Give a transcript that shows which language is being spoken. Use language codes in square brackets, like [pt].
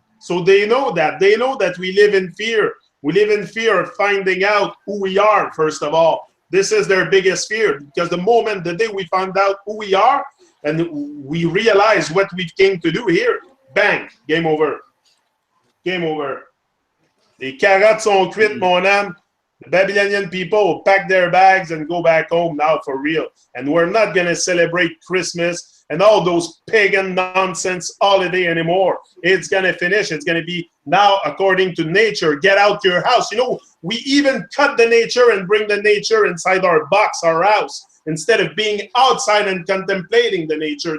[en] So they know that. They know that we live in fear. We live in fear of finding out who we are, first of all. This is their biggest fear, because the day we find out who we are and we realize what we came to do here, bang, game over. Game over. [fr] Les carottes sont cuites, mon âme. [en] The Babylonian people will pack their bags and go back home now for real. And we're not going to celebrate Christmas and all those pagan nonsense holiday anymore. It's going to finish. It's going to be now according to nature. Get out your house. You know, we even cut the nature and bring the nature inside our box, our house, instead of being outside and contemplating the nature.